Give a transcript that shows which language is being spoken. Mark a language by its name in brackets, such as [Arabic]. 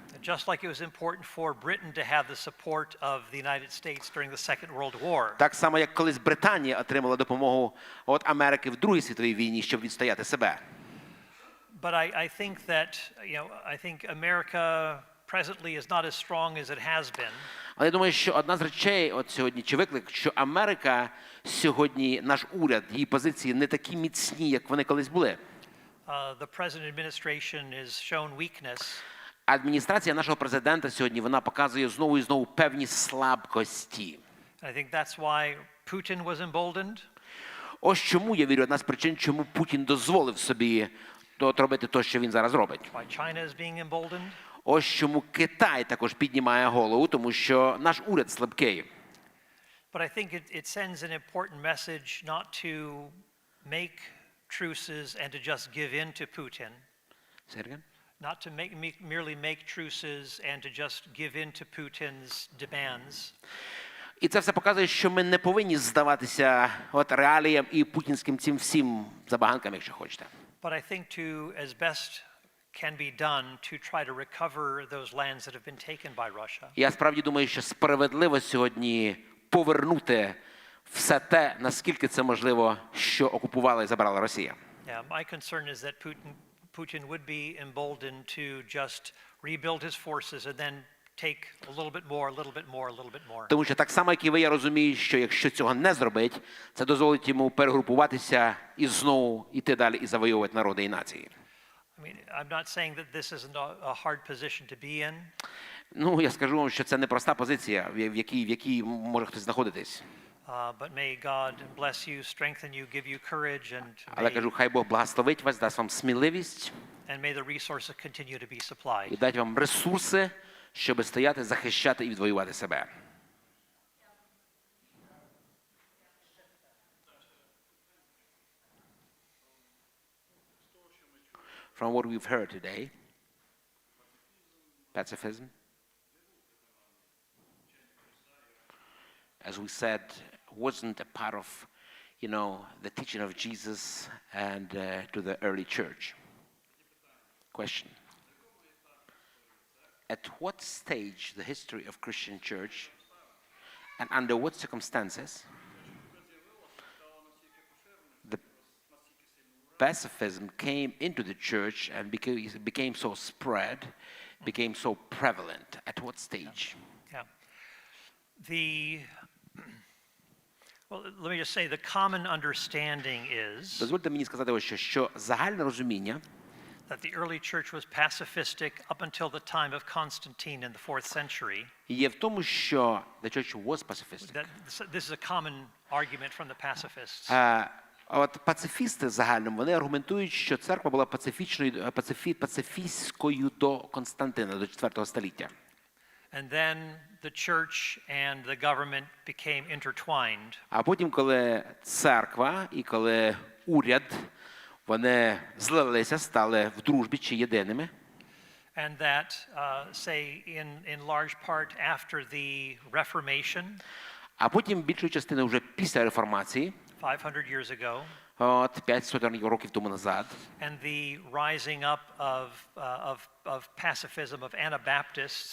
[English] Just like it was important for Britain to have the support of the United States during the Second World War. [Ukrainian] Так само, як колись Британія отримала допомогу від Америки в Другій світовій війні, щоб відстояти себе. [English] But I think that, I think America presently is not as strong as it has been. [Ukrainian] Але я думаю, що одна з речей сьогодні, чи виклик, що Америка сьогодні, наш уряд, її позиції не такі міцні, як вони колись були. [English] The present administration has shown weakness. [Ukrainian] Адміністрація нашого президента сьогодні, вона показує знову і знову певні слабкості. [English] I think that's why Putin was emboldened. [Ukrainian] Ось чому, я вірю, одна з причин, чому Путін дозволив собі робити те, що він зараз робить. [English] Why China is being emboldened. [Ukrainian] Ось чому Китай також піднімає голову, тому що наш уряд слабкий. [English] But I think it sends an important message not to make truces and to just give in to Putin. Say it again? Not to merely make truces and to just give in to Putin's demands. [Ukrainian] І це все показує, що ми не повинні здаватися от реаліям і путінським цим всім забаганкам, якщо хочете. [English] But I think as best can be done to try to recover those lands that have been taken by Russia. [Ukrainian] Я справді думаю, що справедливо сьогодні повернути все те, наскільки це можливо, що окупувала і забрала Росія. [English] Yeah, my concern is that Putin would be emboldened to just rebuild his forces and then take a little bit more, a little bit more, a little bit more. [Ukrainian] Тому що так само, як і ви, я розумію, що якщо цього не зробить, це дозволить йому перегрупуватися і знову йти далі і завоювати народи і нації. [English] I mean, I'm not saying that this isn't a hard position to be in. [Ukrainian] Ну, я скажу вам, що це непроста позиція, в якій може хтось знаходитись. [English] But may God bless you, strengthen you, give you courage, [Ukrainian] Але кажу, хай Бог благословить вас, дасть вам сміливість. [English] And may the resources continue to be supplied. [Ukrainian] І дасть вам ресурси, щоб стояти, захищати і відвоювати себе. [English] From what we've heard today, pacifism, as we said, wasn't a part of, the teaching of Jesus and to the early church. Question. At what stage the history of Christian church and under what circumstances the pacifism came into the church and became so spread, became so prevalent? At what stage? Yeah. Well, let me just say the common understanding is [Ukrainian] Дозвольте мені сказати ось що загальне розуміння [English] that the early church was pacifistic up until the time of Constantine in the 4th century. [Ukrainian] є в тому, що [English] the church was pacifistic. This is a common argument from the pacifists. [Ukrainian] А от пацифісти загальному, вони аргументують, що церква була пацифістською до Константина, до 4 століття. [English] And then the church and the government became intertwined. [Ukrainian] А потім, коли церква і коли уряд, вони злилися, стали в дружбі чи єдиними. [English] And that, say, in large part after the Reformation. [Ukrainian] А потім більшою частиною вже після реформації. [English] 500 years ago. [Ukrainian] От 500 років тому назад. [English] And the rising up of pacifism of Anabaptists